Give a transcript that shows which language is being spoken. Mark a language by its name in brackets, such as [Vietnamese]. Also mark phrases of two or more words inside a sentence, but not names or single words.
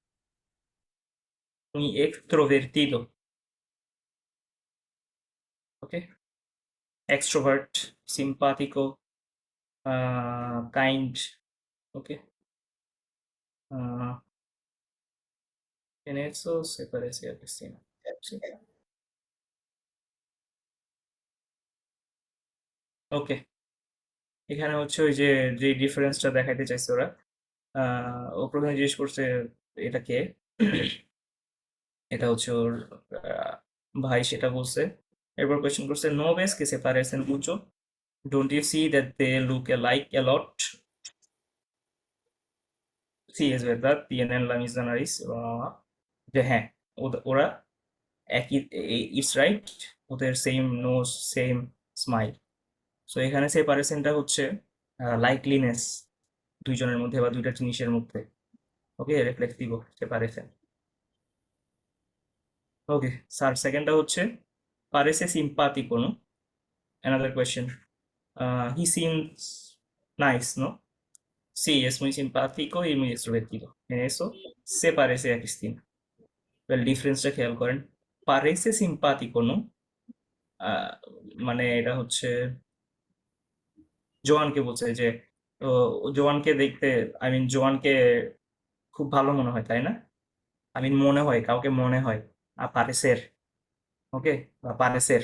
[Spanish] Muy extrovertido. ¿Ok? [English] Extrovert, simpático, kind. [Spanish] ¿Ok? Ah, en eso se parece a Cristina. Sí. [Bangla] ওকে, এখানে হচ্ছে ওই যে ডিফারেন্সটা দেখাইতে চাইছে ওরা। ও প্রথমে জিজ্ঞেস করছে এটা কে? এটা হচ্ছে ওর ভাই, সেটা বলছে। এরপর কোয়েশ্চেন করছে, [Spanish] no ves que se parecen mucho, [English] don't you see that they look alike a lot? [Spanish] Sí, es verdad, tienen la misma nariz. [Bangla] যে হ্যাঁ, ওরা একই, [English] it's right, [Bangla] ওদের [English] same nose, same smile. [Bangla] সো এখানে সেপারেশনটা হচ্ছে লাইকলিনেস দুইজনের মধ্যে বা দুইটা জিনিসের মধ্যে। ওকে, [English] reflective separation. okay sir, [Bangla] সেকেন্ডটা হচ্ছে [Spanish] parece simpático, ¿no? [English] Another question. He seems nice, [Spanish] ¿no? Sí, es muy simpático y muy extrovertido. En eso se parece a Cristina. [Bangla] El ডিফারেন্সটা খেয়াল করেন, [Spanish] parece simpático, ¿no? [Bangla] মানে এটা হচ্ছে জোয়ানকে বলছে যে জোয়ানকে দেখতে, [English] I mean [Bangla] জোয়ানকে খুব ভালো মনে হয়, তাই না? [English] I mean [Bangla] মনে হয়, কাউকে মনে হয়, পারেসের। ওকে, বা পারেসের।